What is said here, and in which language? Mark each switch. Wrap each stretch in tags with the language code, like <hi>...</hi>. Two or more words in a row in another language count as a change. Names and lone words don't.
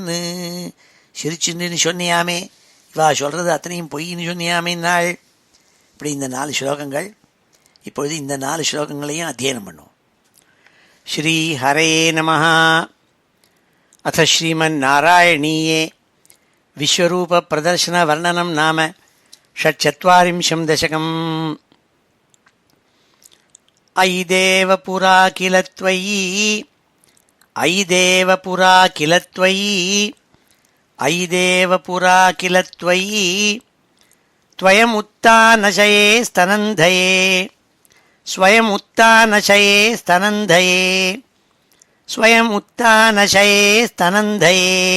<ta>சிரிச்சுன்னு சொன்னியாமே, இவா சொல்கிறது அத்தனையும் பொய்ன்னு சொன்னியாமே நாள். இப்படி இந்த 4 ஸ்லோகங்கள். இப்பொழுது இந்த 4 ஸ்லோகங்களையும் அத்தியனம் பண்ணுவோம்.</ta> <sa>श्री हरे नमः। अथ श्रीमन् नारायणीये विश्वरूप प्रदर्शन वर्णनम् नाम षट्चत्वारिंशं दशकम्. अयि देव पुरा किल त्वयि, अयि देव पुरा किल त्वयि, अयि देव पुरा किल त्वयि, त्वयमुत्थानशये स्तनन्धये, स्वयमुत्थानशये स्तनन्धये, स्वयमुत्थानशये स्तनन्धये,</sa>